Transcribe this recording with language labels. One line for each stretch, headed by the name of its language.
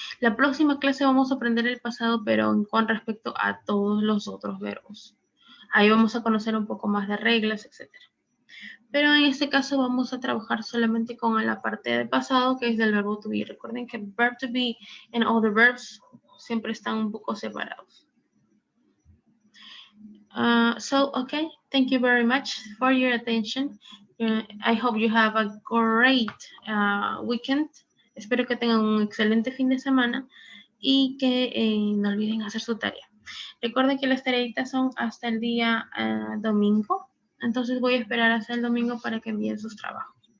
Spanish: La próxima clase vamos a aprender el pasado, pero con respecto a todos los otros verbos. Ahí vamos a conocer un poco más de reglas, etc. Pero en este caso vamos a trabajar solamente con la parte del pasado, que es del verbo to be. Recuerden que
English: verb to be and other verbs
Spanish: siempre están un poco separados.
English: Okay, thank you very much for your attention. I hope you have a great weekend.
Spanish: Espero que tengan un excelente fin de semana y que no olviden hacer su tarea. Recuerden que las tareitas son hasta el día domingo. Entonces voy a esperar hasta el domingo para que envíen sus trabajos.